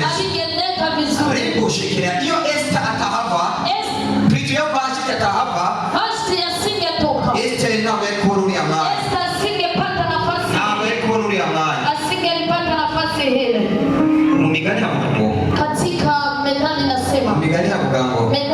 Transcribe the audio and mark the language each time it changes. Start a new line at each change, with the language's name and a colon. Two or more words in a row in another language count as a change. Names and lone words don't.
Swahili: asingeendeka vizuri.
Kinyarwanda: ariko ushikira iyo Esther atahava Kristo iyo Vashiti atahava
Swahili: Vashti asingetoka.
Kinyarwanda: Esther ntabwo yari kubona uriya mwanya
Swahili: Esther asingepata nafasi.
Kinyarwanda: ntabwo yari kubona uriya mwanya
Swahili: Asingelipata nafasi ile.
Kinyarwanda: mu migani havuga ngo
Swahili: Katika Methali nasema
Kinyarwanda: mu migani havuga ngo